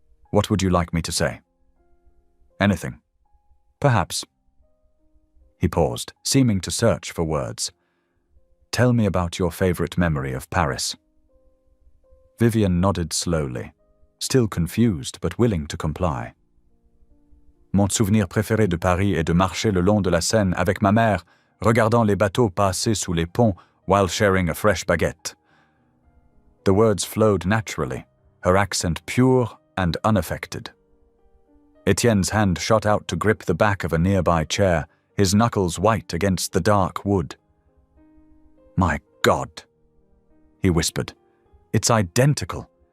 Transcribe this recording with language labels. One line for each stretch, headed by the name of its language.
English: "What would you like me to say?" "Anything. Perhaps." He paused, seeming to search for words. "Tell me about your favorite memory of Paris." Vivian nodded slowly, still confused but willing to comply.
French: "Mon souvenir préféré de Paris est de marcher le long de la Seine avec ma mère, regardant les bateaux passer sous les ponts
English: while sharing a fresh baguette." The words flowed naturally, her accent pure and unaffected. Etienne's hand shot out to grip the back of a nearby chair, his knuckles white against the dark wood. "My God," he whispered. "It's identical.